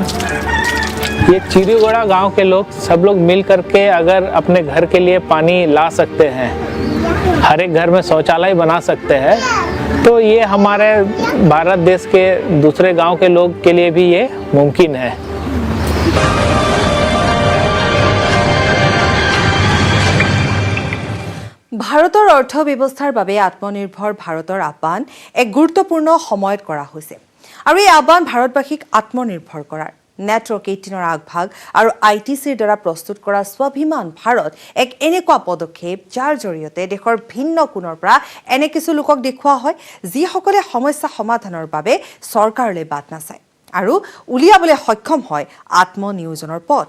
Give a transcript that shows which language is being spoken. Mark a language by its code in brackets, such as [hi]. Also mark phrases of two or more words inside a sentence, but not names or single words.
[hi] ये चिरीगोड़ा गांव के लोग सब लोग मिल करके अगर अपने घर के लिए पानी ला सकते हैं, हर एक घर में शौचालय बना सकते हैं, तो ये हमारे भारत देश के दूसरे गांव के लोग के लिए भी ये मुमकिन है। [as] ভাৰতৰ অৰ্থব্যৱস্থাৰ বাবে আত্মনিৰ্ভৰ ভাৰতৰ আহ্বান এক গুৰুত্বপূৰ্ণ সময়ত কৰা হৈছে আৰু এই আহ্বান ভাৰতবাসীক আত্মনিৰ্ভৰ কৰাৰ নেটৱৰ্ক 18ৰ আগভাগ আৰু ITCৰ দ্বাৰা প্ৰস্তুত কৰা স্বাভিমান ভাৰত এক এনেকুৱা পদক্ষেপ যাৰ জৰিয়তে দেশৰ ভিন্ন কোণৰ পৰা এনে কিছু লোকক দেখুওৱা হয় যিসকলে সমস্যা সমাধানৰ বাবে চৰকাৰলৈ বাট নাচায় আৰু উলিয়াবলৈ সক্ষম হয় আত্মনিয়োজনৰ পথ।